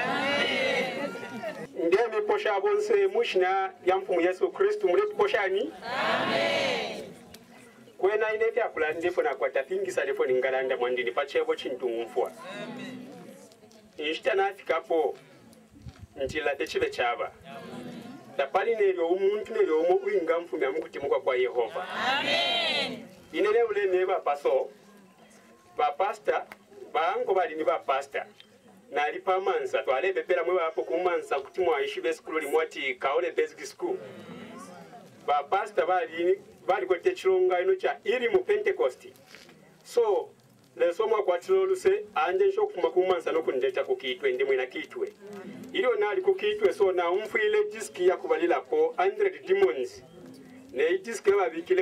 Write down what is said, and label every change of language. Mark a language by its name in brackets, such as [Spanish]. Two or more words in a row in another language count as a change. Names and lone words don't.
[Bemba] ndiye miposha bonse mushina ya mfumu Yesu Kristu mure poshani amen kwena ine fya kula ndefo na kwata pingisa defo ningalanda mwandini pachebo chintungumfwa amen ishita na afikapo ntila techibe chaba tapali nero umuntu nero omo uinga mfumu amukutimuka kwa Yehova amen inene ule neba paso ba pastor banko bali ni ba pastor nali pamansa twalebe pera mwe bapo kumansa kuti mwaishi besikulu limwati kaole [English] basic school [Bemba] ba pastor bali kote chilonga ino cha iri mu Pentecost so leso mwa kwatiloluse anje nsho kufuma kumansa nokundeta kukitwe ndi mwina kitwe ilo nali kukitwe so na umfuile diski ya kubalila ko 100 demons ne diski eba bikile